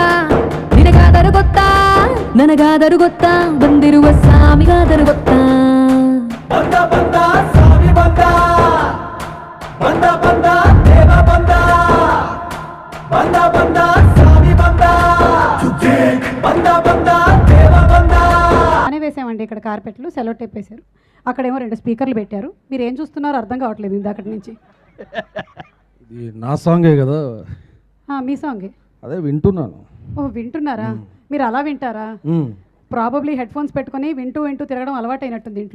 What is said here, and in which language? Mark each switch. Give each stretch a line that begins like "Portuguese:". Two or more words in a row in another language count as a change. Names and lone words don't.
Kannada: ನಿನಗಾದರೂ ಗೊತ್ತಾ? ನನಗಾದರೂ ಗೊತ್ತಾ? ಬಂದಿರುವ ಸ್ವಾಮಿಗಾದರೂ ಗೊತ್ತಾ? ಬಂದ ಬಂದ ಸ್ವಾಮಿ ಬಂದ, ಬಂದ ಬಂದ ದೇವ ಬಂದ, ಬಂದ ಬಂದ ಸ್ವಾಮಿ ಬಂದ, ಬಂದ ಬಂದ ದೇವ ಬಂದ.
Telugu: అనే వేసామండి ఇక్కడ కార్పెట్లు,
English: cello tape
Telugu: వేశారు, అక్కడేమో 2 స్పీకర్లు పెట్టారు. మీరు ఏం చూస్తున్నారో అర్థం కావట్లేదు ఇందాకటి నుంచి. ఇది నా సాంగే కదా? మీ సాంగే. అదే వింటున్నాను. ఓ వింటున్నారా? మీరు అలా వింటారా?
English: probably head phones
Telugu: పెట్టుకొని వింటూ వింటూ తిరగడం అలవాటైనట్టుంది ఇంట్లో.